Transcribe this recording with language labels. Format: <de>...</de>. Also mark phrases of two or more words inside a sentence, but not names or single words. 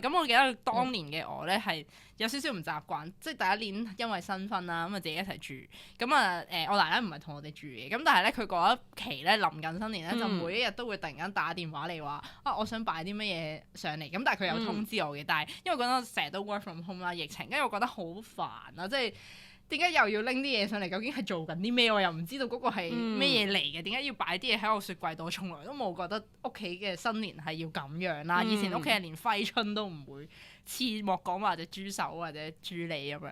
<yue>咁我記得當年嘅我咧係有少少唔習慣，即係第一年因為新婚啦，咁啊自己一齊住，咁啊我奶奶唔係同我哋住嘅，咁但係咧佢嗰一期咧臨近新年咧，就每一日都會突然間打電話嚟話我想擺啲乜嘢上嚟，咁但係佢有通知我嘅，但係因為嗰陣成日都</yue> <en>work from home</en> <yue>啦，疫情，跟住我覺得好煩啊，即係。點解又要拎啲嘢上嚟？究竟係做緊啲咩？我又唔知道嗰個係咩嘢嚟嘅。點解要擺啲嘢喺我雪櫃度？我從來都冇覺得屋企嘅新年係要咁樣啦。以前屋企人連揮春都唔會黐，莫講話隻豬手或者豬脷咁樣。</yue>